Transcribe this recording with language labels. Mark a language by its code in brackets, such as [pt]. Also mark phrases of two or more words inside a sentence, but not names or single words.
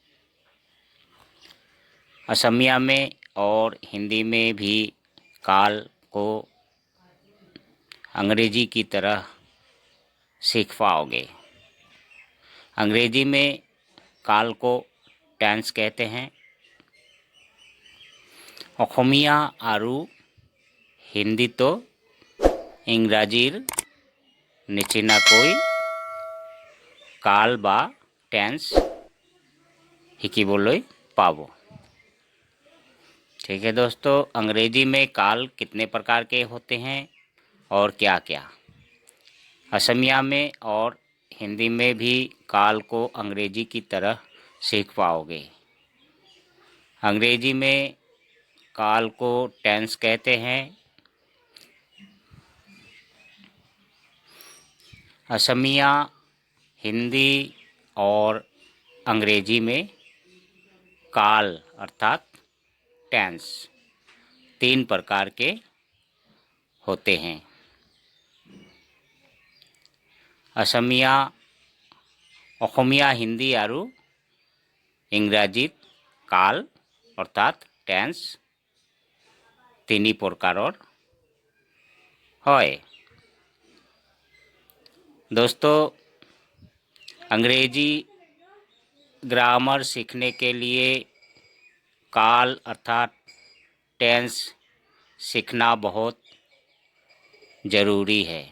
[hi] असमिया में और हिंदी में भी काल को अंग्रेजी की तरह सीख पाओगे। अंग्रेजी में काल को टेंस कहते हैं। [as] অসমীয়া আৰু হিন্দীতো ইংৰাজীৰ নিচিনাকৈ কাল বা টেন্স শিকিবলৈ পাব। [hi] ठीक है दोस्तों, अंग्रेजी में काल कितने प्रकार के होते हैं और क्या क्या। असमिया में और हिंदी में भी काल को अंग्रेजी की तरह सीख पाओगे। अंग्रेजी में काल को टेंस कहते हैं। असमिया, हिंदी और अंग्रेजी में काल अर्थात टेंस 3 प्रकार के होते हैं। असमिया, [as] অসমীয়া, হিন্দী আৰু ইংৰাজীত কাল অৰ্থাৎ টেন্স 3 प्रकारों হয়। [hi] दोस्तों, अंग्रेजी ग्रामर सीखने के लिए काल अर्थात टेंस सीखना बहुत ज़रूरी है।